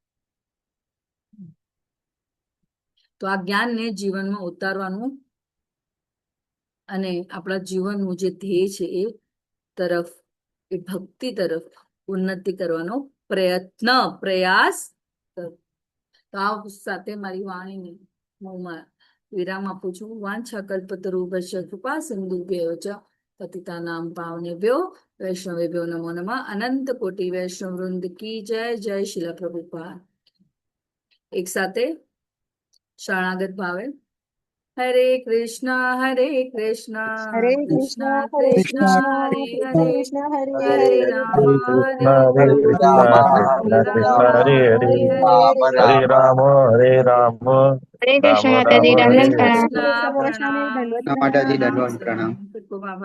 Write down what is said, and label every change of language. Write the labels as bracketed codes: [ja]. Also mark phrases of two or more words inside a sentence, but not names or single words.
[gu] તો આ જ્ઞાનને જીવનમાં ઉતારવાનું અને આપણા જીવનનું જે ધ્યેય છે એ તરફ, એ ભક્તિ તરફ ઉન્નતિ કરવાનો પ્રયાસ કરો. તો આ સાથે મારી વાણીને હું વિરામ આપું છું. [sa] વાંછા કલ્પતરુભ્યશ્ચ કૃપા સિંધુભ્યૈવ ચ પતિતાનાં પાવનેભ્યો વૈષ્ણવેભ્યો નમો નમઃ. [gu] અનંત કોટિ વૈષ્ણવ વૃંદ કી જય. જય શીલા પ્રભુપાદ. એક સાથે શરણાગત ભાવે હરે કૃષ્ણ કૃષ્ણ હરે કૃષ્ણ કૃષ્ણ કૃષ્ણ હરે કૃષ્ણ હરે, કૃષ્ણ હરે હરે હરે રામ Hare હરે Krishna, રામ, Hare રામ Krishna, રામ Hare હરે Hare, હરે. Hare Rama, Hare Rama, હરે Rama કૃષ્ણ Rama, માતાજી, હરે Hare દંડવત Hare. પ્રણામ. કૃષ્ણ કૃષ્ણ વૈષ્ણવ પ્રણામ. દંડવત માતાજી પ્રણામ. દંડવત પ્રણામ. ખૂબ ખૂબ આભાર.